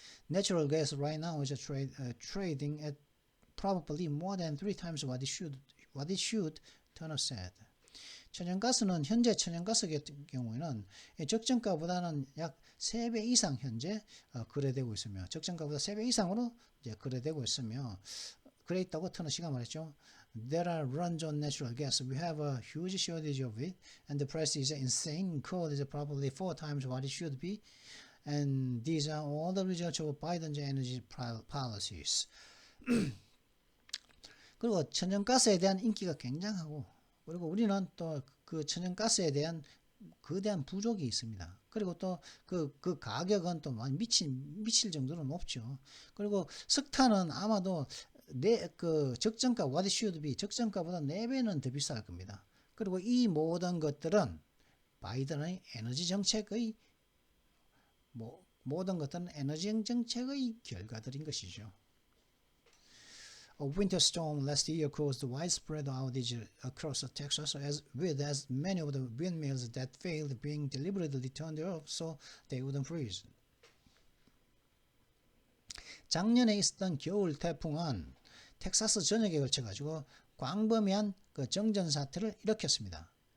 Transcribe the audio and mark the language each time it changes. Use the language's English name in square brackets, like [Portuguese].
[English] Natural gas right now is trading at probably more than 3 times what it should, Turner said. [Korean] 현재 천연가스 같은 경우에는 적정가보다는 약 3배 이상 현재 거래되고 있으며, 적정가보다 3배 이상으로 이제 거래되고 있으며, 그래 있다고 터너 씨가 말했죠. [English] There are runs on natural gas. We have a huge shortage of it, and the price is insane. Coal is probably 4 times what it should be. And these are all the results of Biden's energy policies. [Korean] 그리고 천연가스에 대한 인기가 굉장하고, 그리고 우리는 또 그 천연가스에 대한 거대한 부족이 있습니다. 그리고 또 그 가격은 또 미칠 정도로 높죠. 그리고 석탄은 아마도 그 적정가 [English] what it should be [Korean] 적정가보다 4배는 더 비쌀 겁니다. 그리고 이 모든 것들은 바이든의 에너지 정책의 모든 것들은 에너지 정책의 결과들인 것이죠. [English] A winter storm last year caused widespread outage across Texas, with as many of the windmills that failed being deliberately turned off so they wouldn't freeze. [Korean] 작년에 있었던 겨울 태풍은 텍사스 전역에 걸쳐 가지고 광범위한 그 정전 사태를 일으켰습니다.